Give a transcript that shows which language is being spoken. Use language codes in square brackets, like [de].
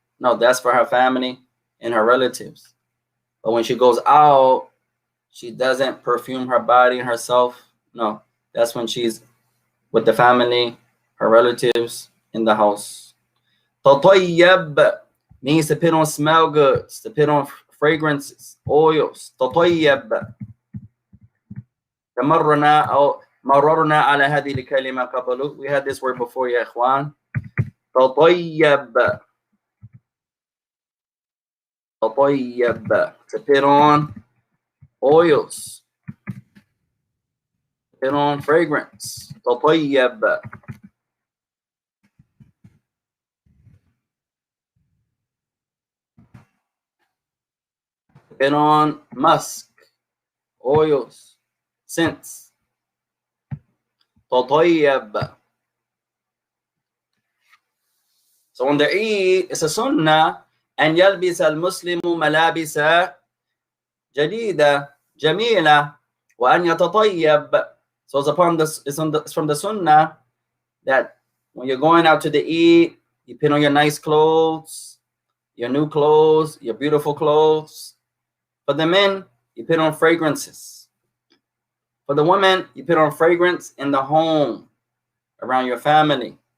[en] No, that's for her family and her relatives. But when she goes out, she doesn't perfume her body and herself. No, that's when she's with the family, her relatives in the house. Tatayyab means to put on smell goods, to put on fragrances, oils. Tatayyab. [ar] تمرنا أو مررنا على هذه الكلمة قبل. [en] We had this word before, يا إخوان. تطيب. تطيب, to put on oils, put on fragrance. [ar] تطيب. [en] Put on musk, oils, scents. [ar] تطيب. So on the Eid, it's a sunnah أن يلبس المسلم ملابس جديدة جميلة وأن يتطيب. [en] So it's from the sunnah that when you're going out to the Eid, you put on your nice clothes, your new clothes, your beautiful clothes. For the men, you put on fragrances. For the women, you put on fragrance in the home, around your family.